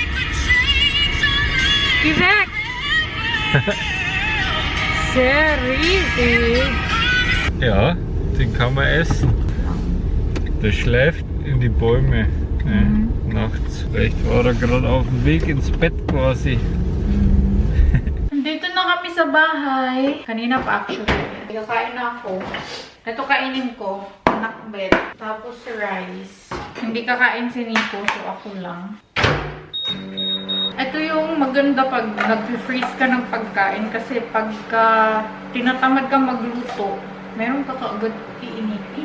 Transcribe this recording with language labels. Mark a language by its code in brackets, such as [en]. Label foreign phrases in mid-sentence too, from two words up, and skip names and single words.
[de] Geh weg! Sehr riesig. Ja, den kann man essen. Der schläft in die Bäume. Nachts. Vielleicht war er gerade auf dem Weg ins Bett quasi. [tl] Dito na kami sa bahay. Kanina pa actually. Kakain na ako. Ito kainin ko. Nakbet. Tapos rice. Hindi kakain si Nico, so ako lang. Ito yung maganda pag nag-freeze ka ng pagkain kasi pagka tinatamad ka magluto, meron ka kaagad iinitin.